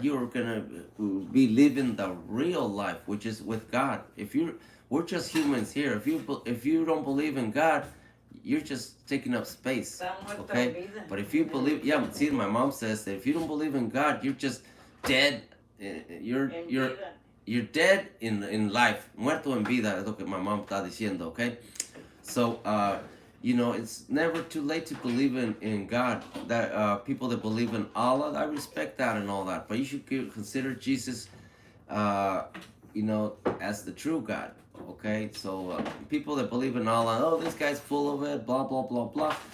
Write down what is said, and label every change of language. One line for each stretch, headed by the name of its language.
English: You're gonna be living the real life, which is with God. We're just humans here. If you don't believe in God, you're just taking up space, okay? But if you believe, see, my mom says that if you don't believe in God, you're just dead. You're dead in life.
Spanish: Muerto en vida, es lo que
English: my mom
Spanish: está diciendo, okay?
English: So, you know, it's never too late to believe in God. That people that believe in Allah, I respect that and all that. But you should consider Jesus, you know, as the true God, okay? So, people that believe in Allah, oh, this guy's full of it, blah, blah, blah, blah.